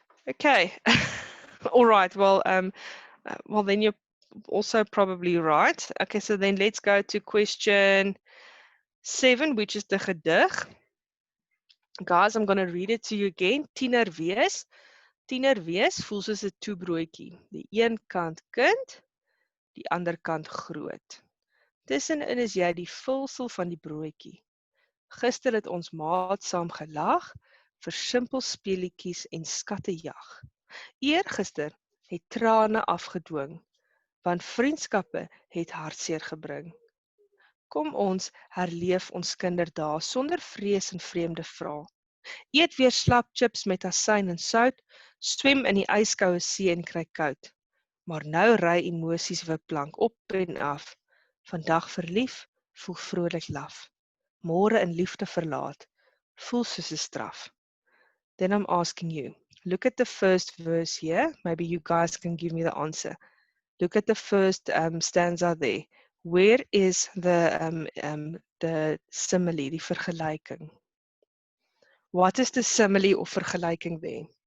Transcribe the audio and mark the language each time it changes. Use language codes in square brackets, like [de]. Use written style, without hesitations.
[en] Okay. All right. Well, then you're also probably right. Okay, so then let's go to question 7, which is the gedig. Guys, I'm going to read it to you again. [af] Tiener wees. Tiener wees voel soos 'n toebroodjie. Die een kant kind, die ander kant groot. Tussenin is jy die vulsel van die broodjie. Gister het ons maat saam gelag vir simpel speelietjies en skattejag. Eergister het trane afgedwing, want vriendskappe het hartseer gebring. Kom ons herleef ons kinderdae sonder vrees en vreemde vrae. Eet weer slapchips met asyn en sout, swem in die yskoue see en kry koud. Maar nou ry emosies wipplank op en af. Vandag verlief, voel vrolik laf. Môre in liefde verlaat, voel soos 'n straf. [en] Then I'm asking you, look at the first verse here. Maybe you guys can give me the answer. Look at the first stanza there. Where is the simile, [af] die vergelyking? [en] What is the simile of vergelyking there?